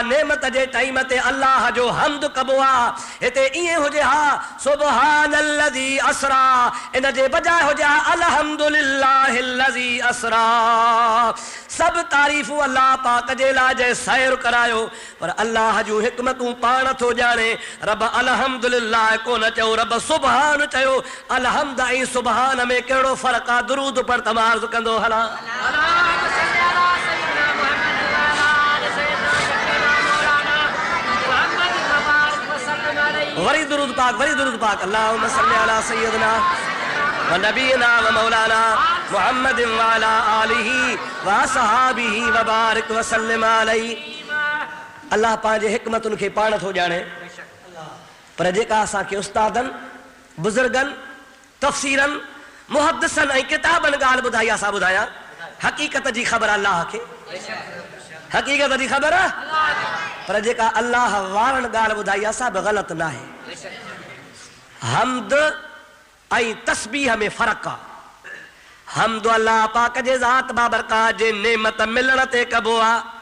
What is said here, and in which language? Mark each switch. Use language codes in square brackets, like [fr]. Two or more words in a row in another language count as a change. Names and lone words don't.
[sd] नेमत जे टाइम ते अल्लाह जो हमद कबो आहे हिते ईअं हुजे हा [ar] سبحان الذي أسرى [sd] इन जे बजाय हुजे हा [ar] الحمد لله الذي أسرى [sd] सब तारीफ़ूं अल्लाह पाक जे लाइ जे सैर करायो पर अल्लाह जूं हिकमतूं पाण थो ॼाणे रब अल्हम्दुलिल्लाह कोन चयो रब सुबहान चयो अलहम्द ऐं सुबहान में कहिड़ो फ़र्क़ु आहे दुरूद पर तमार्ज़ कंदो हला वरी दुरूद पाक [ar] اللهم صل على سيدنا ونبينا ومولانا محمد وعلى آله وأصحابه وبارك وسلم عليه [sd] अल्लाह पंहिंजे हिकमतुनि खे पाण थो ॼाणे पर जेका असांखे उस्तादनि बुज़ुर्गनि तफ़सीरनि मुहद्दिसनि ऐं किताबनि ॻाल्हि ॿुधाई असां ॿुधायां हक़ीक़त जी ख़बर अल्लाह खे हक़ीक़त जी ख़बर पर जेका अल्लाह वारनि ॻाल्हि ॿुधाई असां बि ग़लति न आहे हमद ऐं तस्बीह में फ़र्क़ु आहे हमद अल्लाह पाक जे ज़ात बाबरकात जे नेमत मिलण ते कबो आहे